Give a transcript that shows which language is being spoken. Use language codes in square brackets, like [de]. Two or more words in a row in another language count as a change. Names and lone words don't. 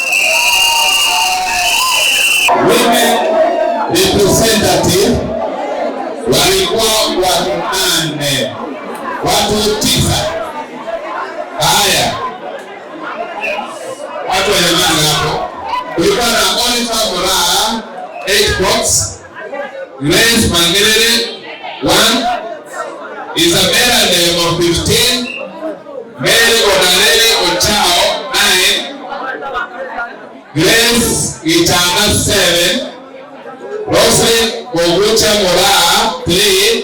[en] Women representative [sw] walikuwa watu 8, watu 9. Haya. Watu wa jamani hapo. Kulikuwa na Oliver Moraa 8 votes. Grace Mangelele 1. Isabella Ndemo 15. Mary Odalele Ochao 9. Grace Itanga 7. Roslyn Bogucha Moraa 3.